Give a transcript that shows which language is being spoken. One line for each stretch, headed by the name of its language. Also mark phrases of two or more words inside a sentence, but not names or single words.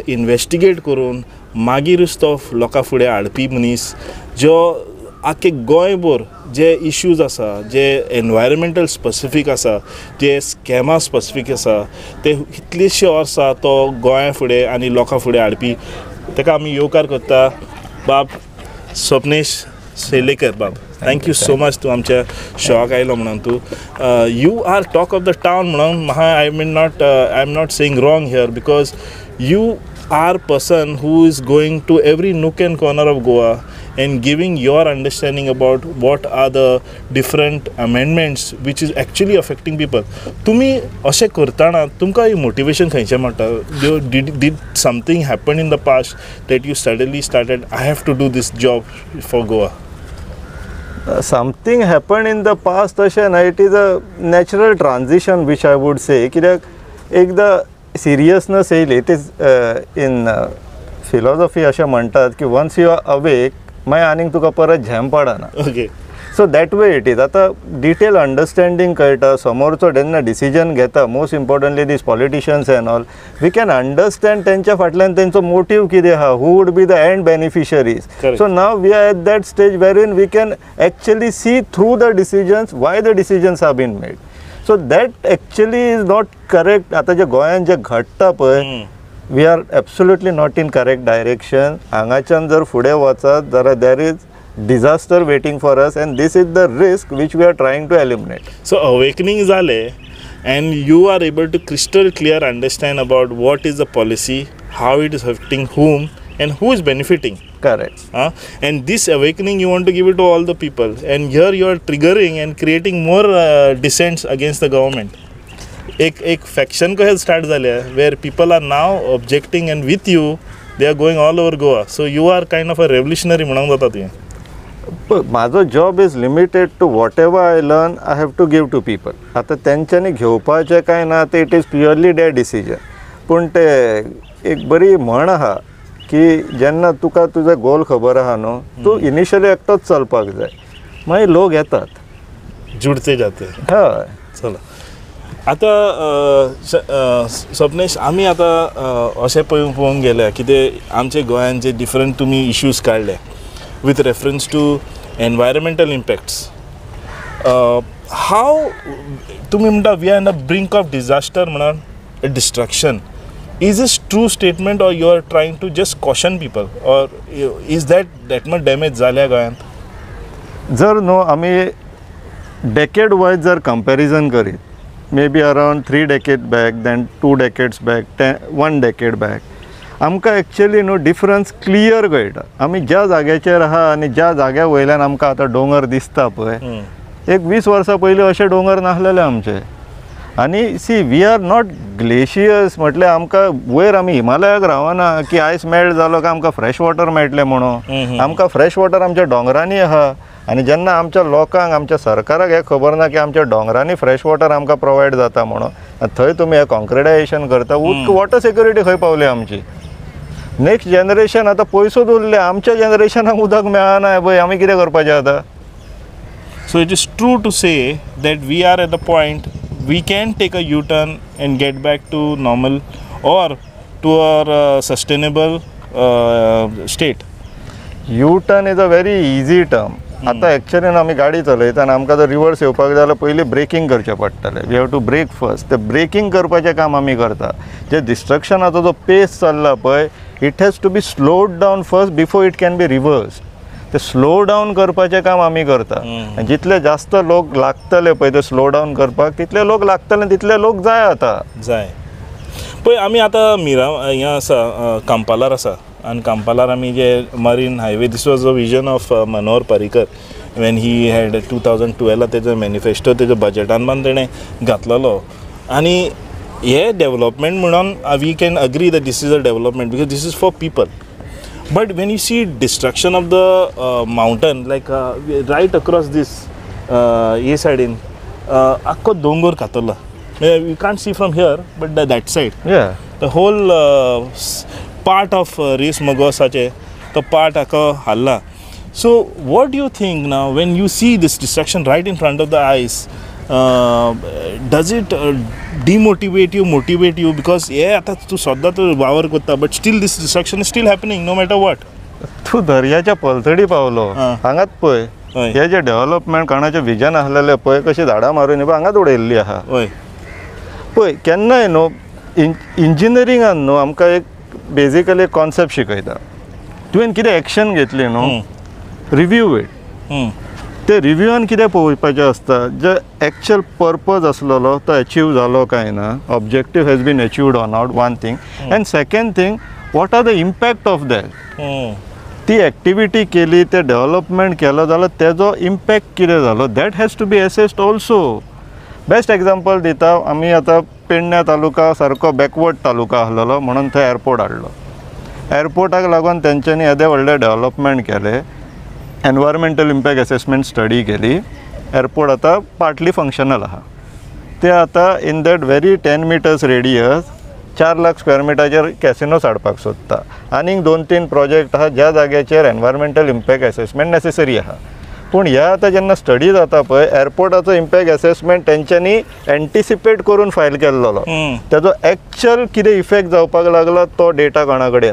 Konkani: इन्वेस्टिगेट करून मागीरूच तो लोकां फुडें हाडपी मनीस जो आख्खे गोंयभर जे इश्यूज आसा जे
English: environmental specific
Konkani: आसा जे स्कॅमा स्पेसिफीक आसा ते कितलेशे वर्सां तो गोंया फुडें आनी लोकां फुडें हाडपी ताका आमी येवकार करता बाब स्वप्नेश सेलेकर बाब
English: thank you so much
Konkani: तूं आमच्या शोक आयलो म्हणून तूं
English: you are talk of the town
Konkani: म्हणून म्हाका
English: I am not saying wrong here because you are person who is going to every nook and corner of Goa and giving your understanding about what are the different amendments which is actually affecting people.
Konkani: तुम्ही अशें करताना तुमकां मोटिवेशन खंयचें मेळटा?
English: Did something happen in the past that you suddenly started, I have to do this job for Goa? Something happened in the past
Konkani: अशें ना,
English: it is a natural transition which I would say.
Konkani: कित्याक एकदा सिरियसनेस येयली,
English: it is in philosophy
Konkani: अशें म्हणटात की
English: once you are awake
Konkani: मागीर आनीक तुका परत झेम पडना. ओके.
English: so that way it is.
Konkani: आतां
English: detail understanding
Konkani: कळटा समोरचो जेन्ना डिसिजन घेता,
English: most importantly these politicians and all, we can understand
Konkani: तेंच्या फाटल्यान तेंचो मोटीव कितें आहा,
English: who would be the end beneficiaries. so now we are at that stage wherein we can actually see through the decisions why the decisions are being made. so that actually is not correct.
Konkani: आतां जे गोंयान जे घडटा पळय,
English: we are absolutely not in correct direction.
Konkani: हांगाच्यान जर फुडें वचत जाल्यार
English: there is disaster waiting for us and this is the risk which we are trying to eliminate. so awakening जालें and you are able to crystal clear understand about what is the policy, how it is affecting whom and who is benefiting. Correct. And this awakening you want to give it to all the people, and here you are triggering and creating more dissents against the government. एक faction को start झाले where people are now objecting and with you they are going all over Goa. So you are kind of a revolutionary
Konkani: म्हणून जाता तुवें.
English: माझो job is limited to whatever I learn I have to give to people.
Konkani: आतां तेंच्यांनी घेवपाचें कांय ना, ते
English: it is purely their decision.
Konkani: पूण ते एक बरी म्हण आहा की जेन्ना तुका तुजो गोल खबर आहा न्हू, तूं इनिशियली एकटोच चलपाक जाय, मागीर लोक येतात, जुडते जाते. हय. चला आतां स्वप्नेश, आमी आतां अशें पळोवंक गेल्या कितें आमचे गोंयान जे डिफरंट तुमी इश्यूज काडले
English: with reference to environmental impacts. How
Konkani: तुम्ही म्हणटा
English: we are on the brink of disaster म्हणून a destruction. Is this true statement or you are trying to just caution people, or is that much damage
Konkani: झाल्या गोंयान? जर न्हू आमी डेकेड वायज जर कंपॅरिजन करीत,
English: may be around 3 decades back, then 2 decades back, 1 decade back,
Konkani: आमकां एक्चुअली न्हू
English: difference clear
Konkani: कळटा. आमी ज्या जाग्याचेर आहा आनी ज्या जाग्या वयल्यान आमकां आतां दोंगर दिसता पळय, एक 20 वर्सां पयलीं अशे दोंगर नासलेले आमचे. आनी
English: see we are not glaciers
Konkani: म्हटल्यार आमकां वयर आमी हिमालयाक रावना की
English: ice melt
Konkani: जालो काय आमकां
English: fresh water
Konkani: मेळटलें म्हणून. आमकां
English: fresh water
Konkani: आमच्या दोंगरांनी आहा. आनी जेन्ना आमच्या लोकांक, आमच्या सरकाराक हें खबर ना की आमच्या दोंगरांनी
English: fresh water
Konkani: आमकां प्रोवायड जाता म्हणून, थंय तुमी हें कॉन्क्रिटायजेशन करता.
English: water security
Konkani: खंय पावली आमची?
English: next generation
Konkani: आतां पयसूच उरले, आमच्या जनरेशनाक उदक मेळना पळय, आमी कितें करपाचें आतां?
English: so it is true to say that we are at the point we can take a U turn and get back to normal or to our sustainable state. U turn is a very easy term.
Konkani: आतां एक्चुअली आमी गाडी चलयतना आमकां जर रिवर्स येवपाक जाय जाल्यार पयलीं ब्रेकिंग करचें पडटलें.
English: we have to brake first.
Konkani: तें ब्रेकिंग करपाचें काम आमी करता. जे डिस्ट्रक्शनाचो जो पेस चल्ला पळय,
English: it has to be slowed down first before it can be reverse.
Konkani: ते
English: slow down
Konkani: करपाचें काम आमी करता. जितले जास्त लोक लागतले पळय ते
English: slow down
Konkani: करपाक, तितले लोक लागतले, तितले लोक जाय आतां जाय पळय. आमी आतां मिरा हिंगा आसा, कांपालार आसा, आनी कांपालार आमी जे
English: marine highway, this was a vision of Manohar Parrikar when he had 2012
Konkani: तेजो मॅनिफेस्टो तेजो बजेटान पण तेणें घातलेलो. आनी हे डेवलपमेंट म्हणून
English: we can agree that this is a development because this is for people. But when you see destruction of the mountain, like right across this
Konkani: हे सायडीन आख्खो दोंगर खातरला.
English: you can't see from here but that side the whole part of
Konkani: रेस मगोसाचे तो पार्ट आख्खो हाल्ला.
English: so what you think now when you see this destruction right in front of the eyes? does it demotivate you, motivate you? Because
Konkani: आता तू सद्दां तू वावर करता
English: but still this destruction is still happening no matter what.
Konkani: तू दर्याच्या पलतडी पावलो, हांगात पळय हय. हे जे डेव्हलपमेंट कोणाचें विजन आसलेलें पळय कशी झाडां मारून पळय हांगाच उडयल्ली आहा हय पळय केन्नाय न्हू इंजिनियरिंगान न्हू आमकां एक बेजिकली कॉन्सेप्ट शिकयता तुवें कितें एक्शन घेतली न्हू
English: review it
Konkani: ते रिव्यूआन कितें पळोवपाचें आसता जे
English: actual purpose
Konkani: आसलेलो तो अचीव जालो काय ना
English: objective has been achieved or not one thing and second thing what are the impact of that
Konkani: ती एक्टिविटी केली ते डेव्हलपमेंट केलो जाल्यार तेजो इम्पॅक्ट कितें जालो
English: that has to be assessed also best example
Konkani: दिता आमी आतां पेडण्या तालुका सारको बॅकवर्ड तालुका आसलेलो म्हणून थंय एअरपोर्ट हाडलो एअरपोर्टाक लागून तेंच्यांनी येदे व्हडले डेव्हलपमेंट केले
English: environmental impact assessment study
Konkani: केली एअरपोर्ट आतां पार्टली फंक्शनल आहा ते आतां
English: in that very 10 meters radius
Konkani: 4 लाख स्क्वेअर मिटराचेर कॅसिनोस हाडपाक सोदता आनीक 2-3 प्रोजेक्ट आहा ज्या जाग्याचेर
English: environmental impact assessment necessary
Konkani: आहा पूण ह्या आतां जेन्ना स्टडी जाता पळय एअरपोर्टाचो
English: impact assessment
Konkani: तेंच्यांनी एंटिसिपेट करून फायल केल्लो तेजो एक्चुअल कितें इफेक्ट जावपाक लागला तो डेटा कोणा कडेन